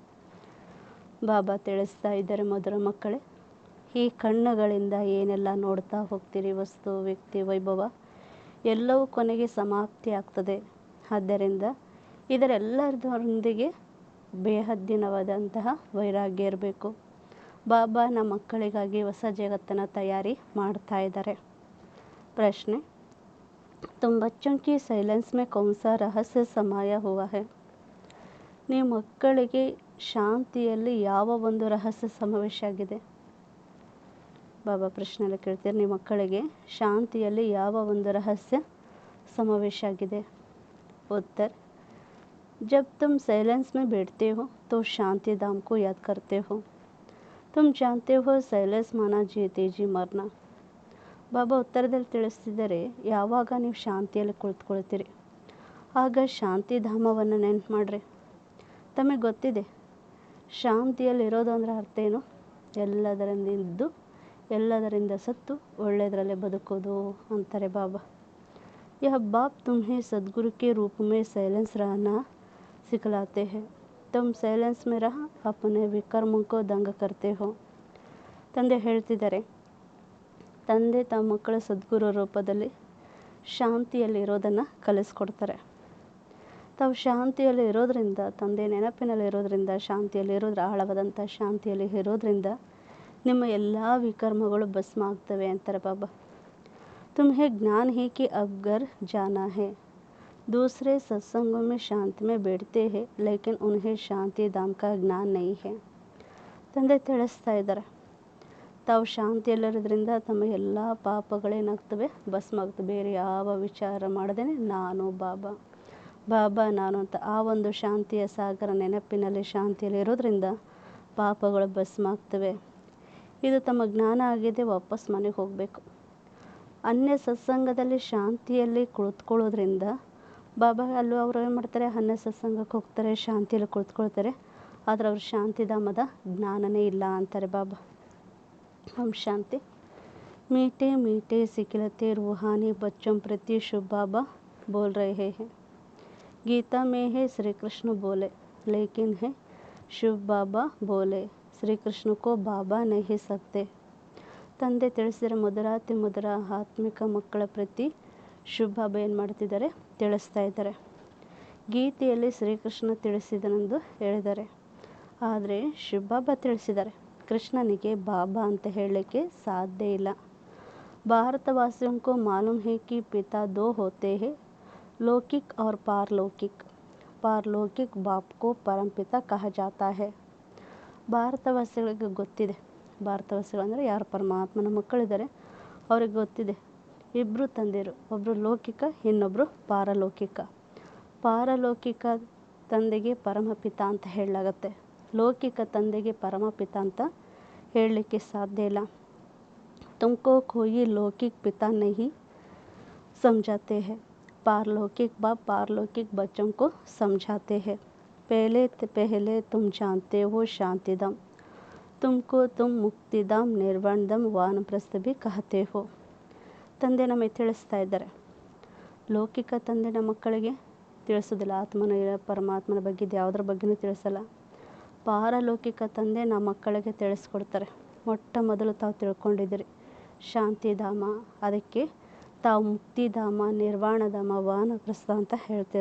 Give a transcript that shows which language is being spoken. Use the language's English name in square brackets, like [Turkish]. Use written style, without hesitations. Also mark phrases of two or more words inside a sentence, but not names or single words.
[Kannada] ಬಾಬಾ ತಿಳಿಸ್ತಾ ಇದ್ದಾರೆ, ಮಧುರ ಮಕ್ಕಳೇ, ಈ ಕಣ್ಣುಗಳಿಂದ ಏನೆಲ್ಲ ನೋಡ್ತಾ ಹೋಗ್ತೀರಿ, ವಸ್ತು, ವ್ಯಕ್ತಿ, ವೈಭವ ಎಲ್ಲವೂ ಕೊನೆಗೆ ಸಮಾಪ್ತಿ ಆಗ್ತದೆ. ಆದ್ದರಿಂದ ಇದರೆಲ್ಲದರೊಂದಿಗೆ ಬೇಹದ್ದಿನವಾದಂತಹ ವೈರಾಗ್ಯ ಇರಬೇಕು. ಬಾಬಾ ನಮ್ಮ ಮಕ್ಕಳಿಗಾಗಿ ಹೊಸ ಜಗತ್ತನ್ನು ತಯಾರಿ ಮಾಡ್ತಾ ಇದ್ದಾರೆ. ಪ್ರಶ್ನೆ, [Hindi] तुम बच्चों की साइलेंस में कौन सा रहस्य समाया हुआ है? [Kannada] ನಿಮ್ಮ ಮಕ್ಕಳಿಗೆ ಶಾಂತಿಯಲ್ಲಿ ಯಾವ ಒಂದು ರಹಸ್ಯ ಸಮಾವೇಶ ಆಗಿದೆ? ಬಾಬಾ ಪ್ರಶ್ನೆಯಲ್ಲಿ ಕೇಳ್ತೀರಿ, ನಿಮ್ಮ ಮಕ್ಕಳಿಗೆ ಶಾಂತಿಯಲ್ಲಿ ಯಾವ ಒಂದು ರಹಸ್ಯ ಸಮಾವೇಶ ಆಗಿದೆ? [Hindi] उत्तर, जब तुम साइलेंस में बैठते हो तो शांति धाम को याद करते हो. तुम जानते हो साइलेंस माना जीते जी मरना. [Kannada] ಬಾಬಾ ಉತ್ತರದಲ್ಲಿ ತಿಳಿಸ್ತಿದ್ದಾರೆ, ಯಾವಾಗ ನೀವು ಶಾಂತಿಯಲ್ಲಿ ಕುಳಿತುಕೊಳ್ತೀರಿ ಆಗ ಶಾಂತಿಧಾಮವನ್ನು ನೆನಪು ಮಾಡಿರಿ. ತಮಗೆ ಗೊತ್ತಿದೆ ಶಾಂತಿಯಲ್ಲಿ ಇರೋದು ಅಂದರೆ ಅರ್ಥ ಏನು? ಎಲ್ಲದರಿಂದ ಇದ್ದು ಎಲ್ಲದರಿಂದ ಸತ್ತು ಒಳ್ಳೆಯದರಲ್ಲೇ ಬದುಕೋದು ಅಂತಾರೆ ಬಾಬಾ. [Hindi] यह बाप तुम्हें सदगुरु के रूप में साइलेंस रहना सिखलाते हैं. तुम साइलेंस में रह अपने विकर्मों को दंग करते हो. [Kannada] ತಂದೆ ಹೇಳ್ತಿದ್ದಾರೆ, ತಂದೆ ತಮ್ಮ ಮಕ್ಕಳ ಸದ್ಗುರು ರೂಪದಲ್ಲಿ ಶಾಂತಿಯಲ್ಲಿ ಇರೋದನ್ನು ಕಲಿಸ್ಕೊಡ್ತಾರೆ. ತಾವು ಶಾಂತಿಯಲ್ಲಿ ಇರೋದ್ರಿಂದ, ತಂದೆ ನೆನಪಿನಲ್ಲಿ ಇರೋದ್ರಿಂದ, ಶಾಂತಿಯಲ್ಲಿ ಇರೋದ್ರ ಆಳವಾದಂಥ ಶಾಂತಿಯಲ್ಲಿ ಇರೋದ್ರಿಂದ ನಿಮ್ಮ ಎಲ್ಲ ವಿಕರ್ಮಗಳು ಭಸ್ಮ ಆಗ್ತವೆ ಅಂತಾರೆ ಬಾಬಾ. [Hindi] तुम्हें ज्ञान ही कि अब घर जाना है. दूसरे सत्संगों में शांति में बैठते हैं लेकिन उन्हें शांति धाम का ज्ञान नहीं है. [Kannada] ತಂದೆ ತಿಳಿಸ್ತಾ ಇದ್ದಾರೆ, ತಾವು ಶಾಂತಿಯಲ್ಲಿರೋದ್ರಿಂದ ತಮ್ಮ ಎಲ್ಲ ಪಾಪಗಳೇನಾಗ್ತವೆ, ಭಸ್ಮ ಆಗ್ತವೆ. ಬೇರೆ ಯಾವ ವಿಚಾರ ಮಾಡದೇ ನಾನು ಬಾಬಾ ಬಾಬಾ ನಾನು ಅಂತ ಆ ಒಂದು ಶಾಂತಿಯ ಸಾಗರ ನೆನಪಿನಲ್ಲಿ ಶಾಂತಿಯಲ್ಲಿ ಇರೋದ್ರಿಂದ ಪಾಪಗಳು ಭಸ್ಮ ಆಗ್ತವೆ. ಇದು ತಮ್ಮ ಜ್ಞಾನ ಆಗಿದೆ. ವಾಪಸ್ ಮನೆಗೆ ಹೋಗಬೇಕು. ಅನ್ಯ ಸತ್ಸಂಗದಲ್ಲಿ ಶಾಂತಿಯಲ್ಲಿ ಕುಳಿತುಕೊಳ್ಳೋದ್ರಿಂದ ಬಾಬಾ ಅಲ್ಲೂ ಅವರು ಏನು ಮಾಡ್ತಾರೆ, ಅನ್ಯ ಸತ್ಸಂಗಕ್ಕೆ ಹೋಗ್ತಾರೆ, ಶಾಂತಿಯಲ್ಲಿ ಕುಳಿತುಕೊಳ್ತಾರೆ, ಆದರೆ ಅವ್ರ ಶಾಂತಿಧಾಮದ ಜ್ಞಾನನೇ ಇಲ್ಲ ಅಂತಾರೆ ಬಾಬಾ. ಓಂ ಶಾಂತಿ. [Hindi] मीठे मीठे सिखलते रूहानी बच्चों प्रति शुभ बाबा बोल रहे हैं. गीता में है श्री कृष्ण बोले लेकिन है शुभ बाबा बोले. श्री कृष्ण को बाबा नहीं सकते. [Kannada] ತಂದೆ ತಿಳಿಸಿದರೆ ಮಧುರಾತಿ ಮಧುರ ಆತ್ಮಿಕ ಮಕ್ಕಳ ಪ್ರತಿ ಶುಭ ಬಾಬಾ ಏನು ಮಾಡ್ತಿದ್ದಾರೆ, ತಿಳಿಸ್ತಾ ಇದ್ದಾರೆ. ಗೀತೆಯಲ್ಲಿ ಶ್ರೀಕೃಷ್ಣ ತಿಳಿಸಿದನೆಂದು ಹೇಳಿದ್ದಾರೆ, ಆದರೆ ಶುಭ ಬಾಬಾ ತಿಳಿಸಿದ್ದಾರೆ ಕೃಷ್ಣನಿಗೆ ಬಾಬಾ ಅಂತ ಹೇಳಲಿಕ್ಕೆ ಸಾಧ್ಯ ಇಲ್ಲ. [Hindi] ಭಾರತವಾಸಿयों को मालूम है कि पिता दो होते हैं, लौकिक और पारलौकिक. पारलौकिक बाप को परमपिता कहा जाता है. [Kannada] ಭಾರತವಾಸಿಗಳಿಗೆ ಗೊತ್ತಿದೆ, ಭಾರತವಾಸಿಗಳು ಅಂದರೆ ಯಾರು ಪರಮಾತ್ಮನ ಮಕ್ಕಳಿದ್ದಾರೆ ಅವ್ರಿಗೆ ಗೊತ್ತಿದೆ, ಇಬ್ಬರು ತಂದೆಯರು, ಒಬ್ಬರು ಲೌಕಿಕ, ಇನ್ನೊಬ್ಬರು ಪಾರಲೌಕಿಕ. ಪಾರಲೌಕಿಕ ತಂದೆಗೆ ಪರಮಪಿತ ಅಂತ ಹೇಳಲಾಗತ್ತೆ, ಲೌಕಿಕ ತಂದೆಗೆ ಪರಮಪಿತ ಅಂತ ಹೇಳಲಿಕ್ಕೆ ಸಾಧ್ಯ ಇಲ್ಲ. [Hindi] तुमको कोई लौकिक पिता नहीं समझाते हैं, पारलौकिक बाप पारलौकिक बच्चों को समझाते हैं. पहले तुम जानते हो शांतिधाम, तुमको तुम मुक्तिधाम, निर्वाणधाम, वानप्रस्थ भी कहते हो. [Kannada] ತಂದೆ ನಮಗೆ ತಿಳಿಸ್ತಾ ಇದ್ದಾರೆ, ಲೌಕಿಕ ತಂದೆ ನಮ್ಮ ಮಕ್ಕಳಿಗೆ ತಿಳಿಸೋದಿಲ್ಲ, ಆತ್ಮನ ಪರಮಾತ್ಮನ ಬಗ್ಗೆ ಯಾವುದ್ರ ಬಗ್ಗೆನೂ ತಿಳಿಸಲ್ಲ. ಪಾರಲೌಕಿಕ ತಂದೆ ನಮ್ಮ ಮಕ್ಕಳಿಗೆ ತಿಳಿಸ್ಕೊಡ್ತಾರೆ. ಮೊಟ್ಟ ಮೊದಲು ತಾವು ತಿಳ್ಕೊಂಡಿದ್ದೀರಿ ಶಾಂತಿಧಾಮ, ಅದಕ್ಕೆ ತಾವು ಮುಕ್ತಿಧಾಮ, ನಿರ್ವಾಣಧಾಮ, ವಾನಪ್ರಸ್ಥ ಅಂತ ಹೇಳ್ತೀರಿ.